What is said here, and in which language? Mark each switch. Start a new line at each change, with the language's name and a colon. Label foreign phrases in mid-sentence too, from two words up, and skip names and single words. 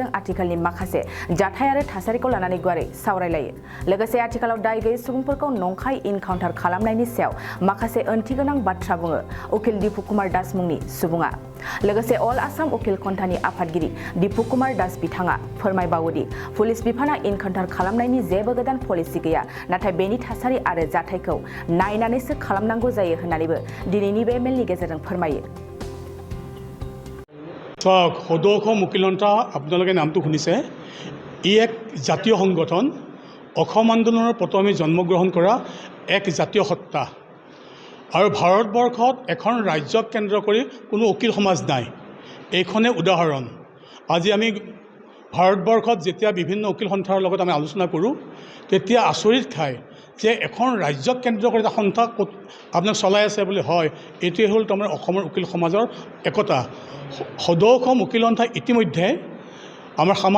Bodo: आथिखालनि माखासे जाथाय आरो थासारिखौ लानानै गुवारै सावरायलायो लोगोसे आथिखालाव दाय गैयै सुबुंफोरखौ नंखाय इनकाउन्टार खालामनायनि सायाव माखासे ओंथिगोनां बाथ्रा बुङो उकिल दीपु कुमार दास मुंनि सुबुङा लोगोसे अल आसाम उकिल खन्थानि आफादगिरि दीपु कुमार दास बिथाङा फोरमायबावोदि पुलिस बिफाना इनकाउन्टार खालामनायनि जेबो गोदान पलिसि गैया नाथाय बेनि थासारि आरो जाथायखौ नायनानैसो खालामनांगौ जायो होननानैबो दिनैनि बे मेलनि गेजेरजों फोरमायो
Assamese: সদৌ অসম উকিল সন্থা আপোনালোকে নামটো শুনিছে ই এক জাতীয় সংগঠন অসম আন্দোলনৰ প্ৰথমে জন্মগ্ৰহণ কৰা এক জাতীয় সত্তা আৰু ভাৰতবৰ্ষত এখন ৰাজ্যক কেন্দ্ৰ কৰি কোনো উকিল সমাজ নাই এইখনে উদাহৰণ আজি আমি ভাৰতবৰ্ষত যেতিয়া বিভিন্ন উকিল সন্থাৰ লগত আমি আলোচনা কৰোঁ তেতিয়া আচৰিত খায় যে এখন ৰাজ্যক কেন্দ্ৰ কৰি এটা সন্থা আপোনাক চলাই আছে বুলি হয় এইটোৱে হ'ল তোমাৰ অসমৰ উকিল সমাজৰ একতা সদৌ অসম উকিল সন্থা ইতিমধ্যে আমাৰ